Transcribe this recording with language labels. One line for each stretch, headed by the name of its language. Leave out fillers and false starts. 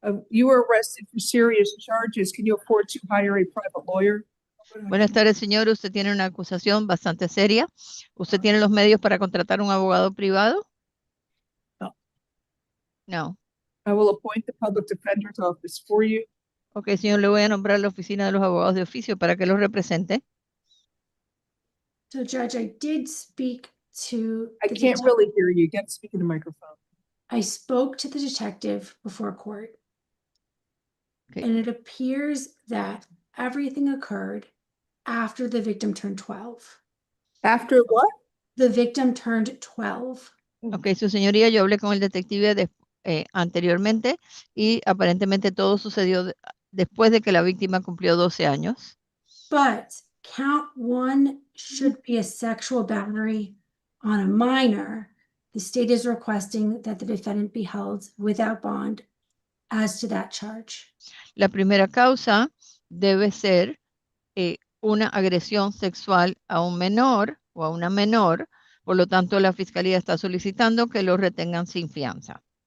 English: You were arrested for serious charges. Can you afford to hire a private lawyer?
Spanish: Buenas tardes, señor. Usted tiene una acusación bastante seria. ¿Usted tiene los medios para contratar un abogado privado? No. No.
English: I will appoint the public defender's office for you.
Spanish: Ok, señor, le voy a nombrar la oficina de los abogados de oficio para que los represente.
English: So Judge, I did speak to I can't really hear you. You got to speak in the microphone. I spoke to the detective before court. Okay. And it appears that everything occurred after the victim turned 12. After what? The victim turned 12.
Spanish: Ok, su señoría, yo hablé con el detective anteriormente y aparentemente todo sucedió después de que la víctima cumplió 12 años.
English: But count one should be a sexual battery on a minor. The state is requesting that the defendant be held without bond as to that charge.
Spanish: La primera causa debe ser una agresión sexual a un menor o a una menor. Por lo tanto, la fiscalía está solicitando que lo retengan sin fianza.